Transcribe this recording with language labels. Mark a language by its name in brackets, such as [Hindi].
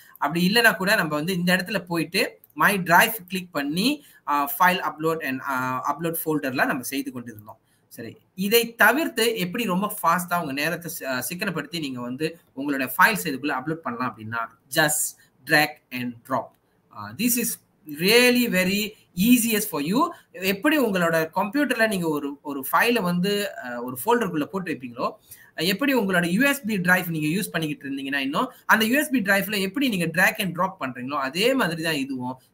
[Tamil] அப்படி இல்லைன்னா கூட நம்ம வந்து இந்த இடத்துல போயிட்டு மை டிரைவ் கிளிக் பண்ணி ஃபைல் அப்லோட் அண்ட் அப்லோட் ஃபோல்டர்ல நம்ம செய்து கொண்டு இருந்தோம். சரி, இதை தவிர்த்து எப்படி ரொம்ப ஃபாஸ்டா உங்க நேரத்தை சிக்கனப்படுத்தி நீங்க வந்து உங்களோட ஃபைல்ஸ் இதுக்குள்ள அப்லோட் பண்ணலாம் அப்படின்னா, just drag and drop. [English] This is really very easiest for you. [Tamil] எப்படி உங்களோட கம்ப்யூட்டர்ல நீங்க ஒரு ஃபைலை வந்து ஒரு ஃபோல்டருக்குள்ள போட்டு வைப்பீங்களோ, எப்படி உங்களோட யூஎஸ்பி டிரைவ் நீங்க யூஸ் பண்ணிக்கிட்டு இருந்தீங்கன்னா இன்னும் அந்த யூஎஸ்பி டிரைவ்ல எப்படி நீங்க drag and drop பண்றீங்களோ அதே மாதிரி தான் இதுவும்.